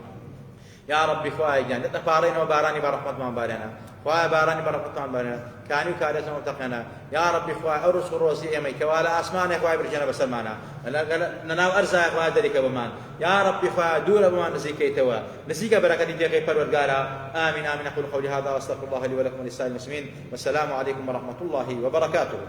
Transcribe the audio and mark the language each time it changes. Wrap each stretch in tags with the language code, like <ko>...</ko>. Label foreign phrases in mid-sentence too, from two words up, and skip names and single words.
<ar>یا ربی</ar> <ckb>خوای گیان لێتە پارێنەوە بارانی بە ڕەحمەتمان بارێنە خوای بارانی بە ڕەحمەتمان بارێنە کانی و کارێزمان وەفتەقێنە</ckb> <ar>یا ربی</ar> <ckb>خوای ئەو ڕزق و ڕۆزی ئێمەی کەوا لە ئاسمانێک خوای برژێنە بەسەرمانە لەناو ئەرزایە خوای دەریکە بمان یا ربی خوای دوورە بمان نزیکەیتەوە نزیکە بەرەکەتی دێقەی پەروەردگارە</ckb> <ar>آمين آمين أقول قولي هذا وأستغفر الله لي ولكم ولسائر المسلمين والسلام عليكم ورحمة الله وبركاته</ar>